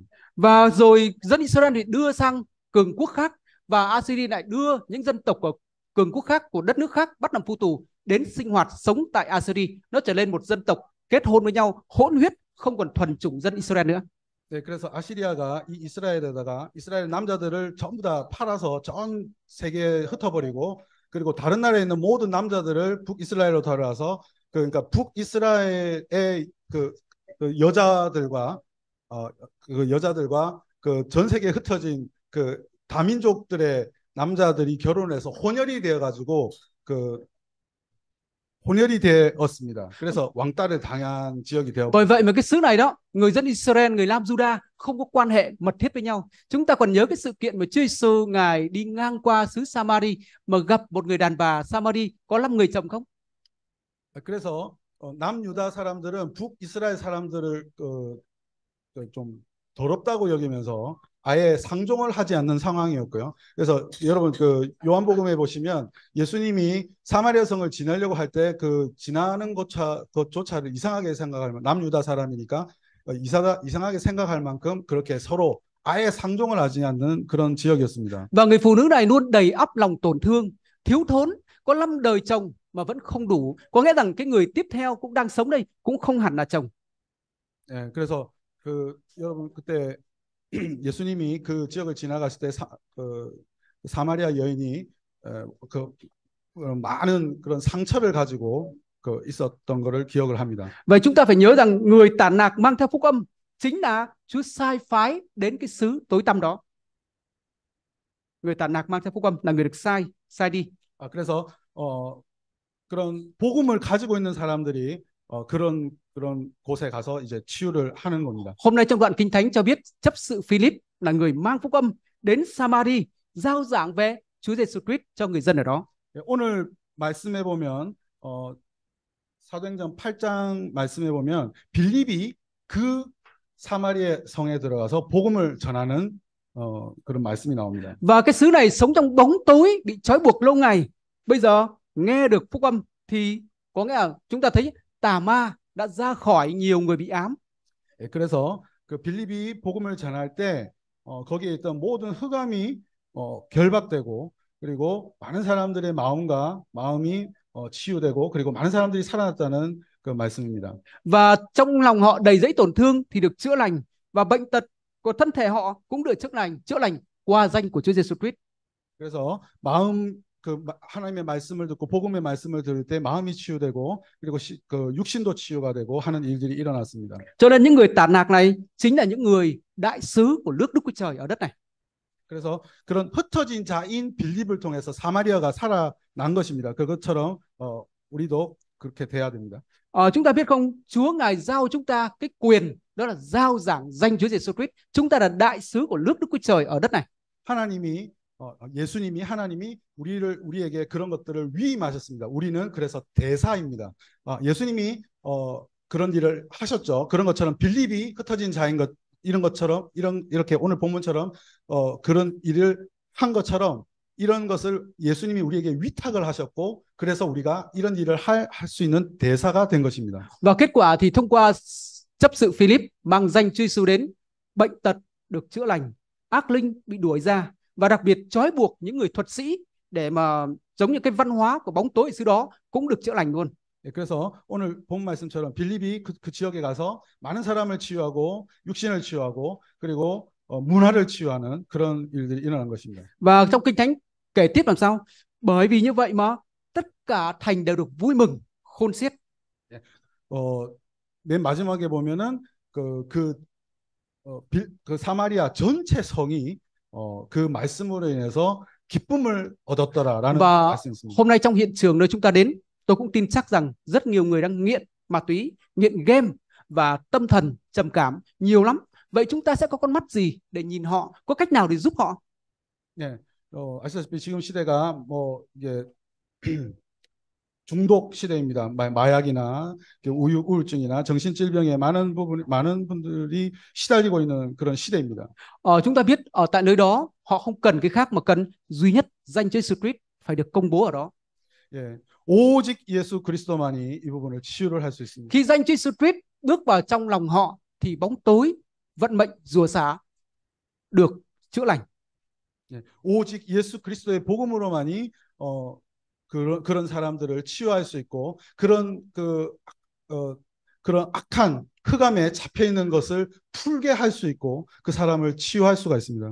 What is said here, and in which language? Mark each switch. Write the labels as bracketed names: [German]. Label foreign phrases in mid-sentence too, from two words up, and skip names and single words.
[Vietnamese] Và rồi dân Israel thì đưa sang cường quốc khác và Assyri lại đưa những dân tộc của cường quốc khác, của đất nước khác bắt làm phu tù đến sinh hoạt sống tại Assyri. Nó trở lên một dân tộc kết hôn với nhau, hỗn huyết, không còn thuần chủng dân Israel nữa. [Korean] 네, 그래서 아시리아가 이 이스라엘에다가 이스라엘 남자들을 전부 다 팔아서 전 세계에 흩어버리고 그리고 다른 나라에 있는 모든 남자들을 북이스라엘로 데려와서 그러니까 북이스라엘의 그 여자들과 그 전 세계에 흩어진 그 다민족들의 남자들이 결혼해서 혼혈이 되어가지고 혼혈이 되었습니다. 그래서 왕따를 당한 지역이 되었고. [Vietnamese] Bởi vậy mà cái xứ này đó, người dân Israel, người Lam Juda không có quan hệ mật thiết với nhau. Chúng ta còn nhớ cái sự kiện mà Chúa Giêsu ngài đi ngang qua xứ Samari mà gặp một người đàn bà Samari có 5 người chồng không? [Korean] 그래서 남유다 사람들은 북이스라엘 사람들을 좀 더럽다고 여기면서 아예 상종을 하지 않는 상황이었고요. 그래서 여러분 그 요한복음에 보시면 예수님이 사마리아 성을 지나려고 할 때 그 지나는 것조차를 이상하게 생각할 만큼 남유다 사람이니까 이상하게 생각할 만큼 그렇게 서로 아예 상종을 하지 않는 그런 지역이었습니다. [Vietnamese] Và người phụ nữ này luôn đầy ắp lòng tổn thương, thiếu thốn, có 5 đời chồng mà vẫn không đủ. Có nghĩa rằng cái người tiếp theo cũng đang sống đây cũng không hẳn là chồng. [Korean] 네, 그래서 여러분 그때 예수님이 그 지역을 지나갔을 때 사마리아 여인이 많은 그런 상처를 가지고 있었던 것을 기억을 합니다. [Vietnamese] Vậy chúng ta phải nhớ rằng người tản lạc mang theo phúc âm chính là Chúa sai phái đến cái xứ tối tăm đó. Người tản lạc mang theo phúc âm là người được sai đi. [Korean] 그래서 그런 복음을 가지고 있는 사람들이 그런 곳에 가서 이제 치유를 하는 겁니다. [Vietnamese] Hôm nay trong đoạn Kinh Thánh cho biết chấp sự Philip là người mang phúc âm đến Samari rao giảng về Chúa Giêsu Christ cho người dân ở đó. [Korean] 오늘 말씀에 보면 사도행전 8장 말씀에 보면 빌립이 그 사마리아 성에 들어가서 복음을 전하는 그런 말씀이 나옵니다. [Vietnamese] Và cái xứ này sống trong bóng tối, bị trói buộc lâu ngày. Bây giờ nghe được phúc âm thì có nghĩa là chúng ta thấy tà ma đã ra khỏi nhiều người bị ám. [Korean] 그래서 그 빌립이 복음을 전할 때 거기에 있던 모든 흑암이 결박되고 그리고 많은 사람들의 마음이 치유되고 그리고 많은 사람들이 살아났다는 그 말씀입니다. [Vietnamese] Và trong lòng họ đầy dẫy tổn thương thì được chữa lành, và bệnh tật của thân thể họ cũng được chữa lành qua danh của Chúa Giêsu Christ. [Korean] 그래서 하나님의 말씀을 듣고 복음의 말씀을 들을 때 마음이 치유되고 그리고 육신도 치유가 되고 하는 일들이 일어났습니다. [Vietnamese] Cho nên những người tản lạc này chính là những người đại sứ của nước Đức Chúa Trời ở đất này. [Korean] 그래서 그런 흩어진 자인 빌립을 통해서 사마리아가 살아난 것입니다. 그것처럼 우리도 그렇게 돼야 됩니다. [Vietnamese] Chúng ta biết không, Chúa ngài giao chúng ta cái quyền đó là giao giảng danh Chúa Giêsu Christ. Chúng ta là đại sứ của nước Đức Chúa Trời ở đất này. [Korean] 하나님이 우리에게 그런 것들을 위임하셨습니다. 우리는 그래서 대사입니다. 예수님이 그런 일을 하셨죠. 그런 것처럼 빌립이 흩어진 자인 것 이런 것처럼 이렇게 오늘 본문처럼 그런 일을 한 것처럼 이런 것을 예수님이 우리에게 위탁을 하셨고 그래서 우리가 이런 일을 할 수 있는 대사가 된 것입니다. [Vietnamese] Và kết quả thì thông qua chấp sự Philip mang danh Chúa Giêsu đến, bệnh tật được chữa lành, ác linh bị đuổi ra, và đặc biệt trói buộc những người thuật sĩ để mà giống như cái văn hóa của bóng tối ở xứ đó cũng được chữa lành luôn. [Korean] 그래서 오늘 본 말씀처럼 빌립이 그 지역에 가서 많은 사람을 치유하고 육신을 치유하고 그리고 문화를 치유하는 그런 일들이 일어난 것입니다. [Vietnamese] Và trong Kinh Thánh kể tiếp làm sao? Bởi vì như vậy mà tất cả thành đều được vui mừng khôn xiết. [Korean] 맨 마지막에 보면은 그 사마리아 전체 성이 그 말씀으로 인해서 기쁨을 얻었더라라는 [Vietnamese] Và [Korean] 말씀이 있습니다. [Vietnamese] hôm nay trong hiện trường nơi chúng ta đến, tôi cũng tin chắc rằng rất nhiều người đang nghiện ma túy, nghiện game và tâm thần trầm cảm nhiều lắm. Vậy chúng ta sẽ có con mắt gì để nhìn họ? Có cách nào để giúp họ? [Korean] 네, 아시다시피 지금 시대가 뭐 이제 중독 시대입니다. 마약이나 우울증이나 정신질병에 많은 분들이 시달리고 있는 그런 시대입니다. [Vietnamese] Chúng ta biết ở tại nơi đó họ không cần cái khác mà cần duy nhất danh Chúa Jesus Christ phải được công bố ở đó. [Korean] 예, 오직 예수 그리스도만이 이 부분을 치유를 할 수 있습니다. [Vietnamese] Khi danh Chúa Jesus Christ bước vào trong lòng họ thì bóng tối, vận mệnh, rủa xả được chữa lành. [Korean] 예, 오직 예수 그리스도의 복음으로만이 그런 사람들을 치유할 수 있고 그런 악한 흑암에 잡혀 있는 것을 풀게 할 수 있고 그 사람을 치유할 수가 있습니다.